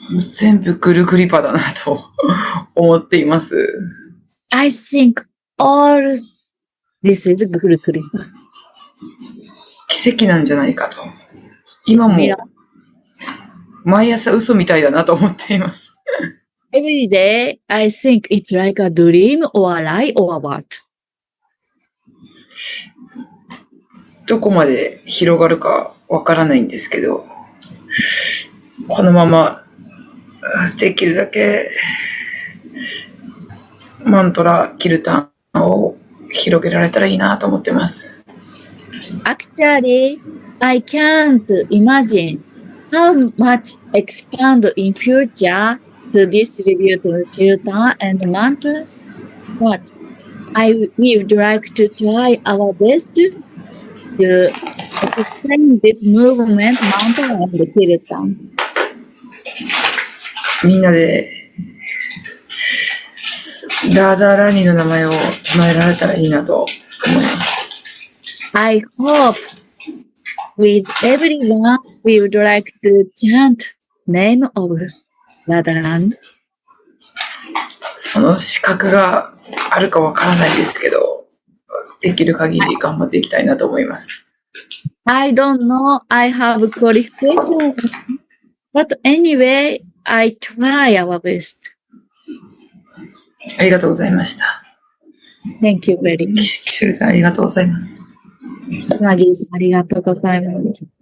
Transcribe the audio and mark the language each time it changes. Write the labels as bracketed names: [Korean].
[Japanese] 全部グルグリパだなと思っています。 [English] I think all this is Guru Kripa. [Japanese] 奇跡なんじゃないかと。今も毎朝嘘みたいだなと思っています。 [English] Every day I think it's like a dream or a lie or what. [Japanese] どこまで広がるかわからないんですけど、このままできるだけマントラ、キルタンを広げられたらいいなと思ってます。 [English] Actually, I can't imagine how much expand in future to distribute kirtan and mantra, but I would like to try our best to explain this movement, mantra and kirtan. [Japanese] みんなでラーダーラーニーの名前を唱えられたらいいなと思います。 [English] I hope with everyone we would like to chant name of Radharani. [Japanese] その資格があるかわからないですけど、できる限り頑張っていきたいなと思います。 [English] I don't know I have qualification, but anyway, I try our best. [Japanese] ありがとうございました。 [English] Thank you very much. [Japanese] キシュルさんありがとうございます。マギーさんありがとうございます。